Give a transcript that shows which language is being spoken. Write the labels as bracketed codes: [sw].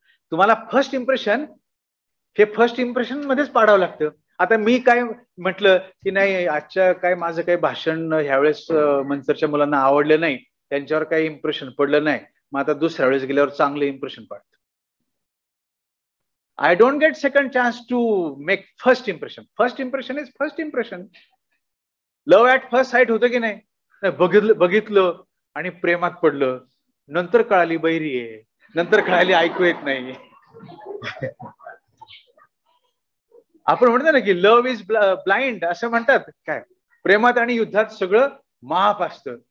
[mr] तुम्हाला first impression मध्येच पाडावं लागतं. आता मी काय म्हटलं की नाही आजच्या काय माझं काही भाषण ह्यावेळेस मनसरच्या मुलांना आवडलं नाही, त्यांच्यावर काही इम्प्रेशन पडलं नाही, मग आता दुसऱ्या वेळेस गेल्यावर चांगलं इम्प्रेशन पडतं. [en] I don't get second chance to make first impression. First impression is first impression. [mr] Love at first sight होतं की नाही? बघितलं आणि प्रेमात पडलं, नंतर कळाली बैरी आहे, नंतर कळाली ऐकू येत नाही. आपण म्हणतो ना की [en] love is blind [mr] असं म्हणतात. काय प्रेमात आणि युद्धात सगळं माफ असतं.